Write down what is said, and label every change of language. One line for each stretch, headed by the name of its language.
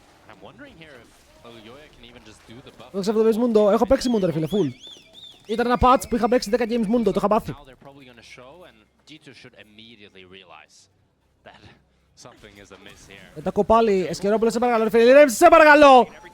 English: I'm wondering here if Elyoya can even just do the buff.
Greek: Το ξέρω το Μούντο. Έχω παίξει Μούντο, ρε φίλε, full. Ήταν ένα patch που είχα παίξει 10 games Μούντο, το είχα πάθει.
English: Now they're probably going to show and G2 should immediately realize that something is amiss here.
Greek: Τα κοπάλι, Εσκερόπουλε, σε παρακαλώ, ρε φίλε, ηρέμησε, σε παρακαλώ.